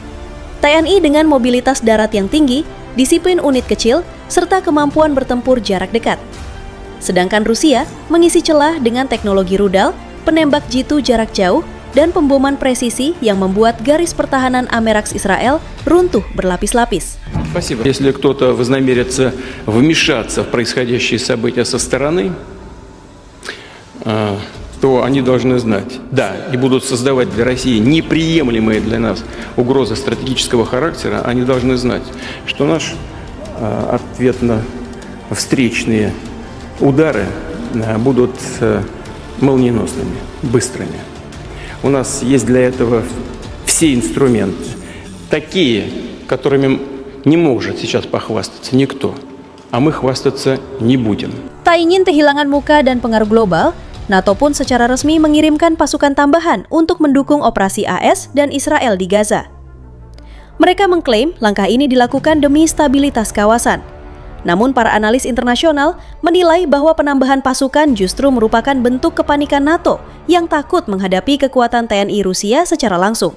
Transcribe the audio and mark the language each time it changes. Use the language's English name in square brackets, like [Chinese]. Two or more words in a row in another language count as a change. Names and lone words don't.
[Indonesian] TNI dengan mobilitas darat yang tinggi, disiplin unit kecil, serta kemampuan bertempur jarak dekat. Sedangkan Rusia mengisi celah dengan teknologi rudal, penembak jitu jarak jauh, dan pemboman presisi yang membuat garis pertahanan Amerika Israel runtuh berlapis-lapis. [Russian] Спасибо. Если кто-то вознамерится вмешаться в происходящие события со стороны, то они должны знать, да, и будут создавать для России неприемлемые для нас угрозы стратегического характера, они должны знать, что наш ответно-встречные удары будут молниеносными, быстрыми. У нас есть для этого все инструменты, такие, которыми не может сейчас похвастаться никто, а мы хвастаться не будем. [Indonesian] Tak ingin kehilangan muka dan pengaruh global, NATO pun secara resmi mengirimkan pasukan tambahan untuk mendukung operasi AS dan Israel di Gaza. Mereka mengklaim langkah ini dilakukan demi stabilitas kawasan. Namun para analis internasional menilai bahwa penambahan pasukan justru merupakan bentuk kepanikan NATO yang takut menghadapi kekuatan TNI Rusia secara langsung.